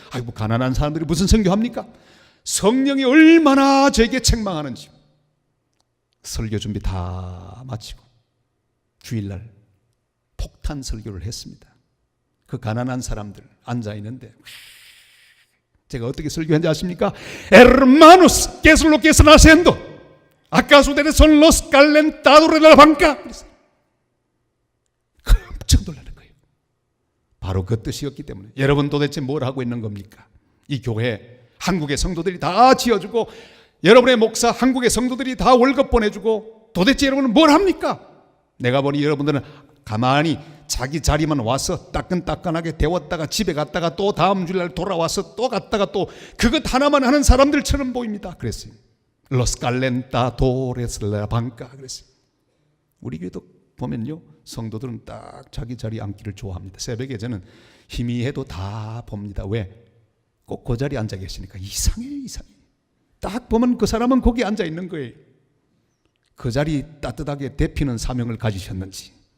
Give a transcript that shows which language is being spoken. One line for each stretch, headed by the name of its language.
Korean: 아이고, 가난한 사람들이 무슨 선교합니까? 성령이 얼마나 저에게 책망하는지. 설교 준비 다 마치고 주일날 폭탄 설교를 했습니다. 그 가난한 사람들 앉아있는데 제가 어떻게 설교했는지 아십니까?
Spanish: Hermanos, ¿qué es lo que están haciendo? ¿Acaso ustedes son los calentadores de la banca?
Korean: 깜짝 놀라는 거예요. 바로 그 뜻이었기 때문에. 여러분 도대체 뭘 하고 있는 겁니까? 이 교회 한국의 성도들이 다 지어주고 여러분의 목사 한국의 성도들이 다 월급 보내주고 도대체 여러분은 뭘 합니까? 내가 보니 여러분들은 가만히 자기 자리만 와서 따끈따끈하게 데웠다가 집에 갔다가 또 다음 주일날 돌아와서 또 갔다가 또 그것 하나만 하는 사람들처럼 보입니다. 그랬어요.
Spanish: Los calentadores de la banca
Korean: 그랬어요. 우리 교회도 보면요 성도들은 딱 자기 자리에 앉기를 좋아합니다. 새벽에 저는 희미해도 다 봅니다. 왜? 꼭 그 자리에 앉아 계시니까 이상해. 딱 보면 그 사람은 거기 앉아 있는 거예요. 그 자리 따뜻하게 데피는 사명을 가지셨는지.